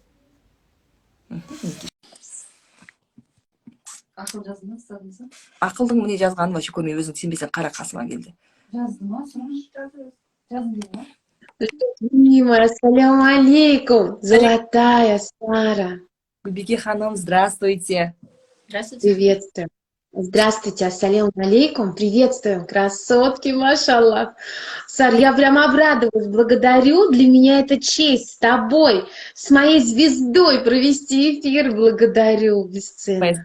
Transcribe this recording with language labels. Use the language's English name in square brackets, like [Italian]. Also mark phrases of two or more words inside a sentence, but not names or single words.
[Kazakh] Ақыл жазды ма, ұстадыңыз ба? Ақылдың міне жазғанын вообще көрмей, өзің сенбесең қара қасыма келді. Жазды ма, жаздым дейді ма? [Russian] Дима, [Arabic] السلام عليكم, [Russian] золотая Сара. [Kazakh] Гүлбике ханым, [Russian] здравствуйте. Здравствуйте. Приветствую. Здравствуйте, [Arabic] السلام عليكم. [Russian] Приветствуем, красотки, машаллах. Сар, я прям обрадовалась, благодарю. Для меня это честь с тобой, с моей звездой провести эфир. Благодарю, бесценно.